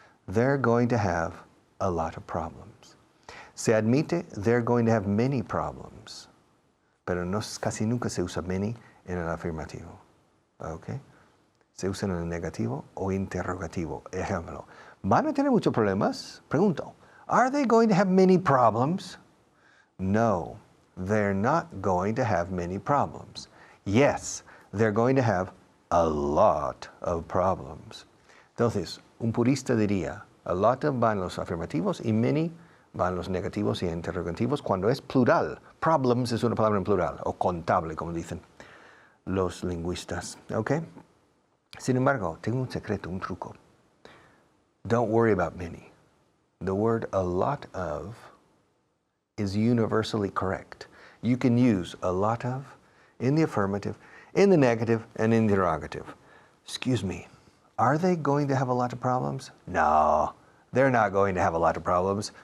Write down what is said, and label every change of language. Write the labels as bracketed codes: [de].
[en] They're going to have a lot of problems. [es] Se admite, [en] they're going to have many problems. [es] Pero casi nunca se usa many en el afirmativo. ¿Ok? Se usa en el negativo o interrogativo. Ejemplo, ¿van a tener muchos problemas? [en] Pregunto, are they going to have many problems? No, they're not going to have many problems. Yes, they're going to have a lot of problems. [es] Entonces, un purista diría, a lot of van los afirmativos y many van los negativos y interrogativos cuando es plural. Problems es una palabra en plural, o contable, como dicen los lingüistas. ¿Ok? Sin embargo, tengo un secreto, un truco. [en] Don't worry about many. The word a lot of is universally correct. You can use a lot of in the affirmative, in the negative, and in the interrogative. Excuse me, are they going to have a lot of problems? No, they're not going to have a lot of problems.